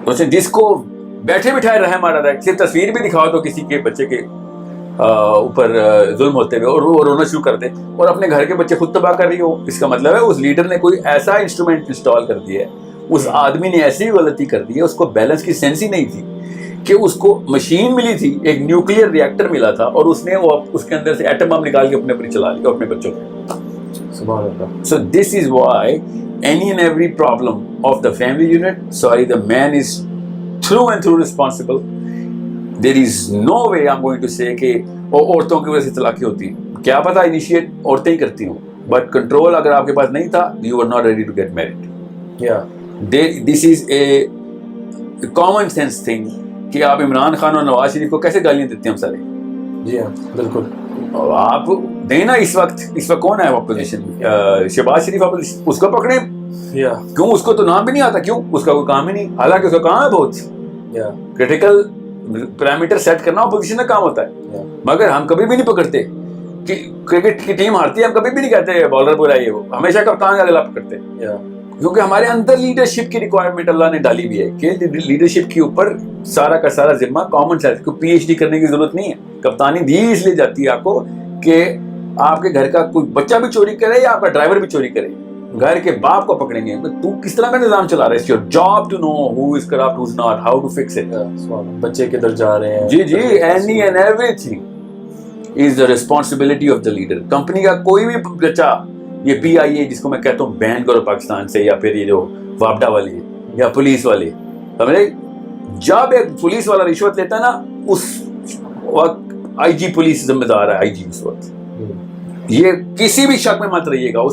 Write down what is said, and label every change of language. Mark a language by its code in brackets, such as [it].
[ur] جس کو بیٹھے بٹھائے رحم آ رہا ہے, صرف تصویر بھی دکھاؤ تو کسی کے بچے کے اوپر ظلم ہوتے ہوئے اور وہ رونا شروع کر دے, اور اپنے گھر کے بچے خود تباہ کر رہی ہو, اس کا مطلب ہے اس لیڈر نے کوئی ایسا انسٹرومنٹ انسٹال کر دیا ہے, اس آدمی نے ایسی غلطی کر دی ہے, اس کو بیلنس کی سینس ہی نہیں تھی کہ اس کو مشین ملی تھی, ایک نیوکلیئر ریئیکٹر ملا تھا, اور اس نے وہ اس کے اندر سے ایٹم بم نکال کے اپنے اوپر چلا لیا اپنے بچوں پہ. سبحان اللہ. [en] So this is why any and every problem of the family unit, sorry, the man is through and through responsible. There is no way I'm going to say [ur] کہ عورتوں کی وجہ سے طلاقیں ہوتی ہیں. کیا پتا انیشیٹ عورتیں ہی کرتی ہوں, بٹ کنٹرول اگر آپ کے پاس نہیں تھا, [en] you were not ready to get married. Yeah. This is a common sense thing [ur] کہ آپ عمران خان اور نواز شریف کو کیسے گالیاں دیتے ہیں ہم سارے. جی ہاں بالکل. آپ دینا اس وقت کون ہے اپوزیشن؟ شہباز شریف اس کو پکڑے. کیوں؟ اس کو تو نام بھی نہیں آتا. کیوں؟ اس کا کوئی کام ہی نہیں. حالانکہ اس کا کام ہے بہت کریٹیکل پیرامیٹر سیٹ کرنا اپوزیشن کا کام ہوتا ہے. مگر ہم کبھی بھی نہیں پکڑتے کہ کرکٹ کی ٹیم ہارتی ہے، ہم کبھی بھی نہیں کہتے بالر بلائیے، وہ ہمیشہ کپتان کا اگلا پکڑتے. کیونکہ ہمارے اندر لیڈرشپ کی ریکوائرمنٹ اللہ نے ڈالی بھی ہے کہ لیڈرشپ کے اوپر سارا کا سارا ذمہ کامن سینس. کو پی ایچ ڈی کرنے کی ضرورت نہیں ہے. کپتانی دی اس لیے جاتی ہے آپ کو کہ آپ کے گھر کا کوئی بچہ بھی چوری کرے یا آپ کا ڈرائیور بھی چوری کرے، گھر کے باپ کو پکڑیں گے. تو کس طرح کا نظام چلا رہا ہے؟ [en] Your job to know who is corrupt, who is not, how to fix it. [ur] بچے کدھر جا رہے ہیں. [en] G any and every thing is the responsibility of the leader. [ur] Company کا کوئی بھی بچہ، یہ پی آئی اے جس کو میں کہتا ہوں بین کرو پاکستان سے، یا پھر یہ جو وابڈا والے یا پولیس والے، سمجھے؟ جب ایک پولیس والا رشوت لیتا ہے نا، اس وقت آئی جی پولیس ذمہ دار ہے. آئی جی اس وقت یہ کسی بھی شک میں مت رہیے گا.